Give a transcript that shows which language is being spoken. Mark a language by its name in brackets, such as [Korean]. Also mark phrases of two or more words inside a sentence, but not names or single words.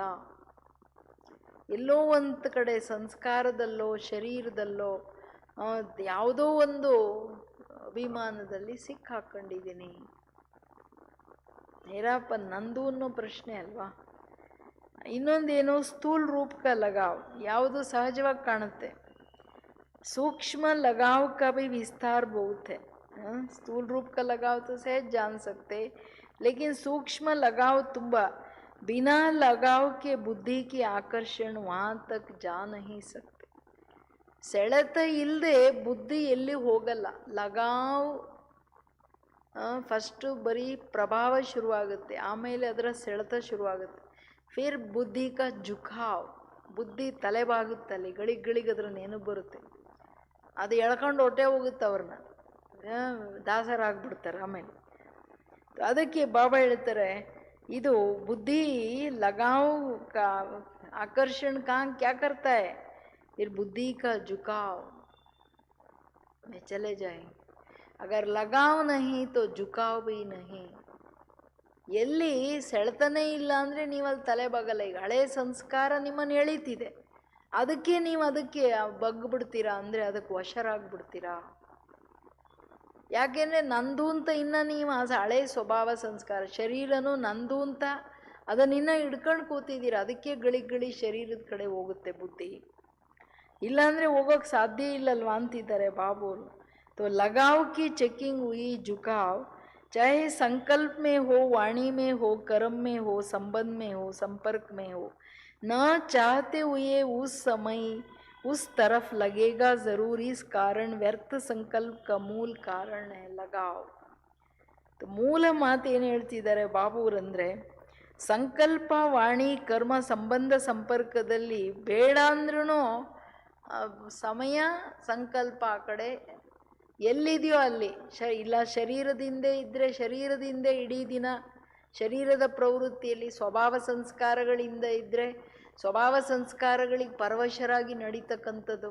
[Kannada] ಎಲ್ಲೋ ಒಂದು ಕಡೆ ಸಂಸ್ಕಾರದಲ್ಲೋ ಶರೀರದಲ್ಲೋ ಯಾವುದೋ ಒಂದು ಅಭಿಮಾನದಲ್ಲಿ ಸಿಕ್ಕಾಕೊಂಡಿದ್ದೀನಿ. ಹೇರಪ್ಪ ನಂದು ಅನ್ನೋ ಪ್ರಶ್ನೆ ಅಲ್ವಾ. [Hindi] ಇನ್ನೊಂದೇನು, स्थूल रूप का लगाव, [Kannada] ಯಾವುದು ಸಹಜವಾಗಿ ಕಾಣುತ್ತೆ. [Hindi] सूक्ष्म लगाव का भी विस्तार बहुत है। स्थूल रूप का लगाव तो सहज जान सकते, लेकिन सूक्ष्म लगाव ತುಂಬ. बिना लगाव के बुद्धि की आकर्षण वहाँ तक जा नहीं सकते. [Kannada] ಸೆಳೆತ ಇಲ್ಲದೆ ಬುದ್ಧಿ ಎಲ್ಲಿ ಹೋಗಲ್ಲ. ಲಗಾವ್ ಫಸ್ಟು ಬರೀ ಪ್ರಭಾವ ಶುರುವಾಗುತ್ತೆ, ಆಮೇಲೆ ಅದರ ಸೆಳೆತ ಶುರುವಾಗುತ್ತೆ. [Hindi] फिर बुद्धि का झुकाव, [Kannada] ಬುದ್ಧಿ ತಲೆಬಾಗುತ್ತಲ್ಲಿ, ಗಳಿಗೆ ಅದರ ನೆನಪು ಬರುತ್ತೆ. ಅದು ಎಳ್ಕೊಂಡು ಹೊಟ್ಟೆ ಹೋಗುತ್ತೆ, ಅವ್ರನ್ನ ದಾಸರಾಗ್ಬಿಡ್ತಾರೆ ಆಮೇಲೆ. ಅದಕ್ಕೆ ಬಾಬಾ ಹೇಳ್ತಾರೆ, ಇದು [Hindi] बुद्धि लगाव का आकर्षण कहाँ क्या करता है, फिर बुद्धि का झुकाव में चले जाए. अगर लगाव नहीं तो झुकाव भी नहीं. [Kannada] ಎಲ್ಲಿ ಸೆಳೆತನೇ ಇಲ್ಲ ಅಂದರೆ ನೀವು ಅಲ್ಲಿ ತಲೆ ಬಗಲ್ಲ. ಈಗ ಹಳೆ ಸಂಸ್ಕಾರ ನಿಮ್ಮನ್ನು ಎಳೀತಿದೆ, ಅದಕ್ಕೆ ನೀವು ಅದಕ್ಕೆ ಬಗ್ಬಿಡ್ತೀರಾ ಅಂದರೆ ಅದಕ್ಕೆ ವಶರಾಗ್ಬಿಡ್ತೀರಾ. ಯಾಕೆಂದರೆ ನಂದು ಅಂತ ಇನ್ನು ನೀವು ಆ ಹಳೆ ಸ್ವಭಾವ ಸಂಸ್ಕಾರ, ಶರೀರನೂ ನಂದು ಅಂತ ಅದನ್ನಿನ್ನ ಹಿಡ್ಕೊಂಡು ಕೂತಿದ್ದೀರ. ಅದಕ್ಕೆ ಗಳಿಗೆ ಶರೀರದ ಕಡೆ ಹೋಗುತ್ತೆ ಬುದ್ಧಿ, ಇಲ್ಲಾಂದರೆ ಹೋಗೋಕ್ಕೆ ಸಾಧ್ಯ ಇಲ್ಲಲ್ವಾ ಅಂತಿದ್ದಾರೆ ಬಾಬೋರು. [Hindi] तो लगाव की चेकिंग हुई झुकाव, चाहे संकल्प में हो, वाणी में हो, कर्म में हो, संबंध में हो, संपर्क में हो, न चाहते हुए उस समय उस तरफ लगेगा ज़रूर. इस कारण व्यर्थ संकल्प का मूल कारण है लगाव. [Kannada] तो ಮೂಲ ಮಾತು ಏನು ಹೇಳ್ತಿದ್ದಾರೆ ಬಾಬುರಂದರೆ, ಸಂಕಲ್ಪ, ವಾಣಿ, ಕರ್ಮ, ಸಂಬಂಧ, ಸಂಪರ್ಕದಲ್ಲಿ ಬೇಡ ಅಂದ್ರೂ ಸಮಯ ಸಂಕಲ್ಪ ಆ ಕಡೆ ಎಲ್ಲಿದೆಯೋ ಅಲ್ಲಿ ಇಲ್ಲ. ಶರೀರದಿಂದ ಇದ್ದರೆ ಶರೀರದಿಂದ ಇಡೀ ದಿನ ಶರೀರದ ಪ್ರವೃತ್ತಿಯಲ್ಲಿ, ಸ್ವಭಾವ ಸಂಸ್ಕಾರಗಳಿಂದ ಇದ್ದರೆ ಸ್ವಭಾವ ಸಂಸ್ಕಾರಗಳಿಗೆ ಪರವಶರಾಗಿ ನಡೀತಕ್ಕಂಥದ್ದು.